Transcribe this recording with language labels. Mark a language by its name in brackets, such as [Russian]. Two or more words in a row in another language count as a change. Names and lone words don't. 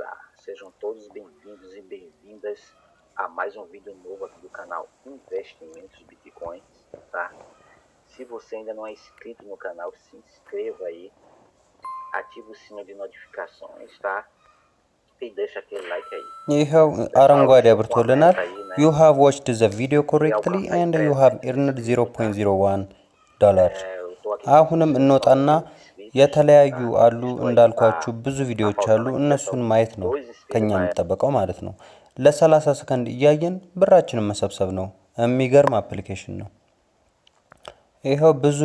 [Portuguese] Sejam todos bem-vindos e bem-vindas a mais um vídeo novo aqui do canal Investimentos Bitcoins, tá? Se você ainda não é inscrito no canal, se inscreva aí, ative o sino de notificações, tá? E deixa aquele like aí. [Amharic] ይሄው አረንጓዴ አብርቶልናል። [English] You have watched the video correctly and you have earned $0.01. [Amharic] አሁንም እንወጣና የተለያዩ አሉ እንዳልኳችሁ ብዙ ቪዲዮዎች አሉ። እነሱን ማየት ነው ከኛ የሚጠበቀው ማለት ነው። ለ30 ሰከንድ እያየን ብራችንን መሰብሰብ ነው። የሚገርም አፕሊኬሽን ነው። ይሄው ብዙ